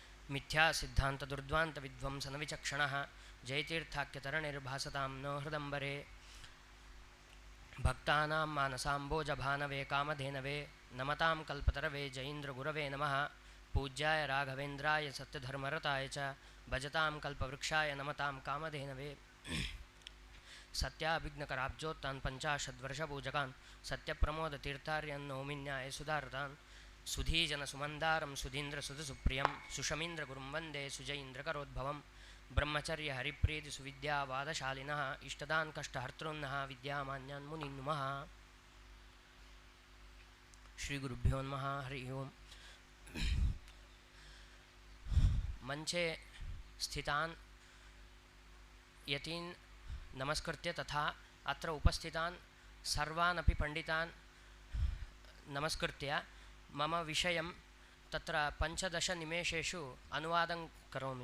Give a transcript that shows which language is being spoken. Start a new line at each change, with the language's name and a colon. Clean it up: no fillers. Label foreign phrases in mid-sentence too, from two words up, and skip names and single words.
Sanskrit: ಮಿಥ್ಯಾ ಸಿದ್ಧಾಂತ ದುರ್ದ್ವಾಂತ ವಿಧ್ವಂಸನ ವಿಚಕ್ಷಣ ಜಯತೀರ್ಥಾಖ್ಯತರಣಿರ್ಭಾಸತಾಂ ನೋ ಹೃದಂಬರೆ ಭಕ್ತಾನಾಂ ಮಾನಸಾಂಬೋಜಭಾನವೇ ಕಾಮಧೇನವೇ ನಮತಾಂ ಕಲ್ಪತರವೇ ಜಯೀಂದ್ರ ಗುರವೇ ನಮಃ ಪೂಜ್ಯಾಯ ರಾಘವೇಂದ್ರಾಯ ಸತ್ಯಧರ್ಮರತಾಯ ಚ ಭಜತಾಂ ಕಲ್ಪವೃಕ್ಷಾಯ ನಮತಾಂ ಕಾಮಧೇನವೇ ಸತ್ಯಾಭಿಘ್ನಕರಾಬ್ಜೋತ್ತಾನ್ ಪಂಚಾಶದ್ವರ್ಷಪೂಜಕಾನ್ ಸತ್ಯಪ್ರಮೋದತೀರ್ಥಾರ್ಯನ್ ನೌಮಿನ್ಯಾಯ ಸುಧಾರತಾನ್ ಸುಧೀಜನಸುಮಂದಾರಂ ಸುಧೀಂದ್ರಸುಧಸುಪ್ರಿಯಂ ಸುಷಮೀಂದ್ರಗುರುಂ ವಂದೇ ಸುಜಯೀಂದ್ರಕರೋದ್ಭವಂ ಬ್ರಹ್ಮಚರ್ಯ ಹರಿಪ್ರೀತಿ ಸುವಿದ್ಯಾವಾದಶಾಲಿನಃ ಇಷ್ಟದಾನ್ ಕಷ್ಟಹರ್ತॄನ್ನಃ ವಿದ್ಯಾಮಾನ್ಯಾನ್ ಮುನೀನ್ ನುಮಃ. ಶ್ರೀ ಗುರುಭ್ಯೋ ನಮಃ. ಹರಿ ಓಂ. ಮಂಚೆ ಸ್ಥಿತಾನ್ ಯತೀನ್ ನಮಸ್ಕೃತ್ಯ ತಥಾ ಅತ್ರ ಉಪಸ್ಥಿತಾನ್ ಸರ್ವಾನಪಿ ಪಂಡಿತಾನ್ ನಮಸ್ಕೃತ್ಯ ಮಮ ವಿಷಯಂ ತತ್ರ 15 ನಿಮೇಷೇಷು ಅನುವಾದಂ ಕರೋಮಿ.